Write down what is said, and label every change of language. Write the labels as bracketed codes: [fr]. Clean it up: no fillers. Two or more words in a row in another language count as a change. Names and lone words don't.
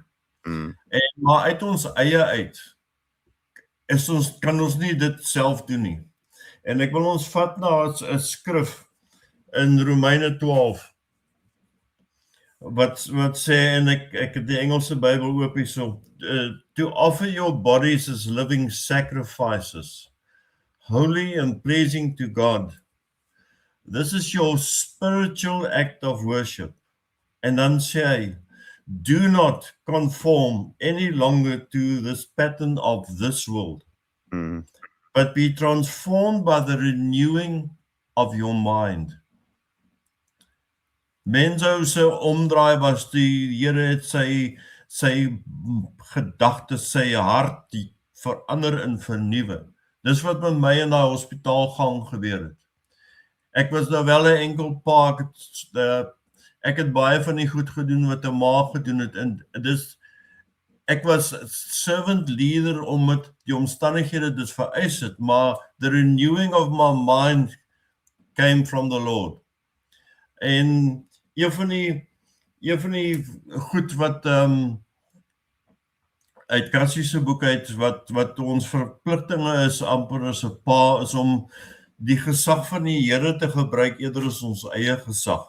[af] Maar uit ons eie uit, kan ons nie dit self doen nie. En ek wil ons vat na 'n skrif in Romeine 12, wat sê, en ek het die Engelse Bybel oop hierso, [en] to offer your bodies as living sacrifices, holy and pleasing to God. This is your spiritual act of worship. [af] En dan sê hy, [en] do not conform any longer to this pattern of this world, but be transformed by the renewing of your mind. [af] Mense se omdraai was die Here het sy gedagtes, sy hart verander en vernuwe. Dis wat met my in daai hospitaalgang gebeur het. Ek was nou wel 'n enkel pa, ek het baie van die goed gedoen wat 'n ma gedoen het, en ek was [en] servant leader [af] omdat die omstandighede dit vereis het, maar [en] the renewing of my mind came from the Lord. [af] En een van die goed wat uit Cassie se boek uit, wat ons verpligtinge is, amper as 'n pa, is om die gesag van die Here te gebruik eerder as ons eie gesag.